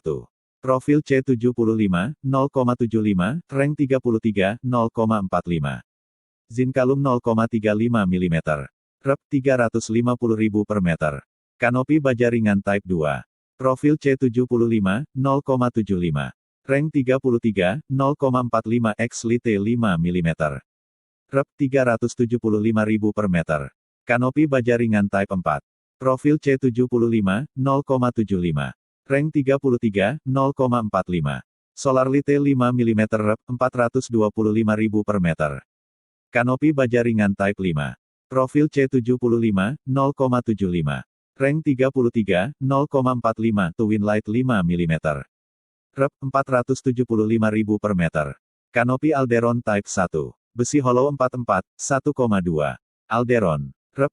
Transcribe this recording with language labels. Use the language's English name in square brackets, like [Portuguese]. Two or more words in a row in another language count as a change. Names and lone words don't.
[Indonesian] Profil C75, 0,75, rank 33, 0,45. Zinkalum 0,35 mm. Rep. 350.000 per meter. Kanopi baja ringan Type 2. Profil C75, 0,75. Rank 33, 0,45 x Lite 5 mm. Rep. 375.000 per meter. Kanopi baja ringan Type 4. Profil C75, 0,75. Rank 33, 0,45. Solar Lite 5 mm. Rep. 425.000 per meter. Kanopi baja ringan Type 5. Profil C75, 0,75. Rank 33, 0,45. Twin Light 5 mm. Rep. 475.000 per meter. Kanopi Alderon Type 1. Besi hollow 44, 1,2. Alderon. Rep.